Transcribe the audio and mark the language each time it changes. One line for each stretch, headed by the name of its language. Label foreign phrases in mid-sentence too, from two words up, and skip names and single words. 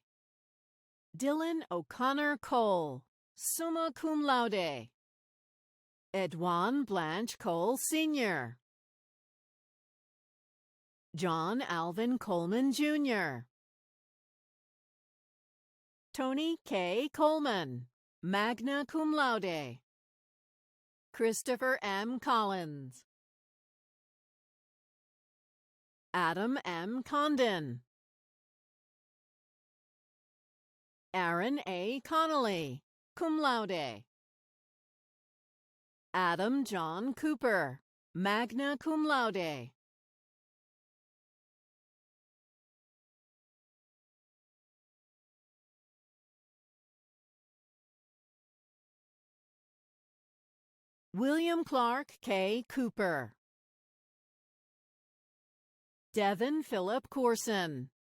English: Dylan O'Connor Cole,
Latin: summa cum laude.
English: Edwan Blanche Cole Sr. John Alvin Coleman Jr. Tony K. Coleman,
Latin: magna cum laude.
English: Christopher M. Collins. Adam M. Condon. Aaron A. Connolly,
Latin: cum laude.
English: Adam John Cooper,
Latin: magna cum laude.
English: William Clark K. Cooper. Devin Philip Corson.